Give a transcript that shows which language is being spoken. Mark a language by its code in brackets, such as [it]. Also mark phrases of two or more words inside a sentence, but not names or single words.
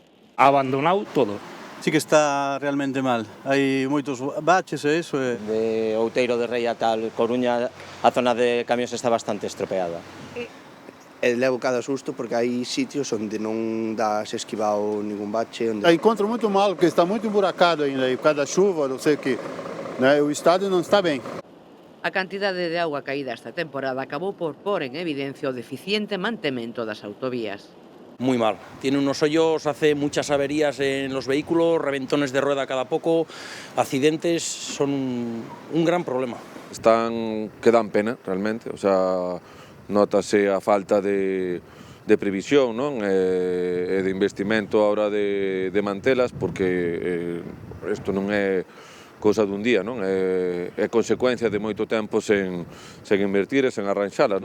[gl] Abandonado todo. Sí que está realmente mal. Hai moitos baches e iso. De Outeiro de Rei a tal Coruña, a zona de camións está bastante estropeada. Levo cada susto porque hai sitios onde non dás esquivado ningún bache. [pt] Encontro muito mal, porque está muito emburacado ainda, e por causa da chuva, não sei o que, né, [gl] o estado non está ben. A cantidade de auga caída esta temporada acabou por pôr en evidencia o deficiente mantemento das autovías. [es] Muy mal. Tiene unos hoyos, hace muchas averías en los vehículos, reventones de rueda cada poco, accidentes, son un gran problema. [gl] Que dan pena, realmente, [es] o sea, [gl] notase a falta de previsión, non? E de investimento a hora de mantelas, porque isto non é cousa dun día, non? É consecuencia de moito tempo sen invertir e sen arranxalas.